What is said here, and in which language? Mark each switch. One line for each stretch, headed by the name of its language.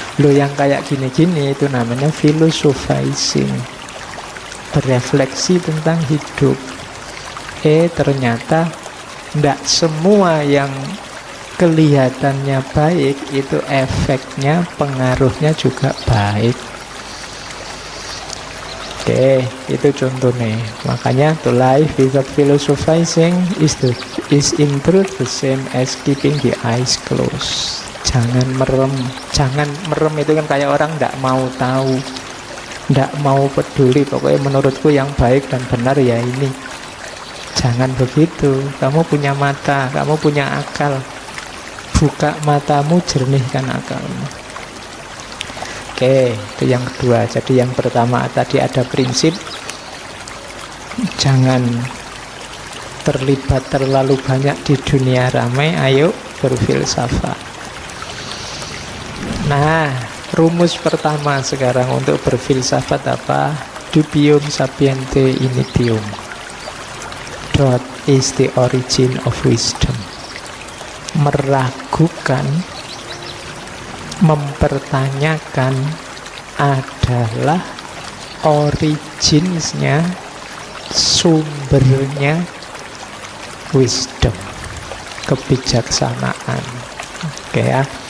Indonesian: Lo yang kayak gini-gini itu namanya philosophizing, berefleksi tentang hidup. Ternyata tidak semua yang kelihatannya baik itu efeknya, pengaruhnya juga baik. Oke, itu contohnya. Makanya
English: to live without philosophizing is in truth the same as keeping the eyes closed.
Indonesian: Jangan merem. Jangan merem itu kan kayak orang tidak mau tahu, tidak mau peduli. Pokoknya menurutku yang baik dan benar ya ini. Jangan begitu. Kamu punya mata, kamu punya akal. Buka matamu, jernihkan akalmu. Oke, itu yang kedua. Jadi yang pertama tadi ada prinsip jangan terlibat terlalu banyak di dunia ramai, ayo berfilsafat. Nah, rumus pertama sekarang untuk berfilsafat apa?
Latin: Dubium sapiente initium.
English: What is the origin of wisdom?
Indonesian: Meragukan, mempertanyakan adalah originsnya, sumbernya wisdom, kebijaksanaan. Oke ya.